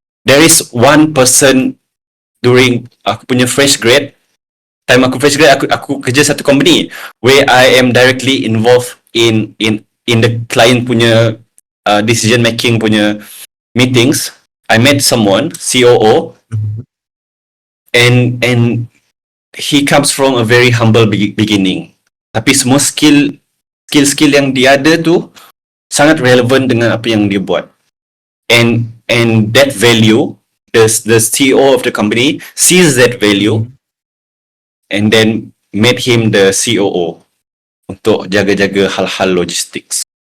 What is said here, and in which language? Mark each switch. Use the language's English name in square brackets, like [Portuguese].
[English] There is one person during [Malay] aku punya fresh grade, time aku fresh grade, aku kerja satu [English] company where I am directly involved in the client [Malay] punya [English] decision making [Malay] punya [English] meetings. I met someone COO, and he comes from a very humble beginning. [Malay] Tapi semua skill yang dia ada tu sangat relevan dengan apa yang dia buat. [English] And that value, the CEO of the company sees that value and then made him the COO [Malay] untuk jaga-jaga hal-hal [English] logistics.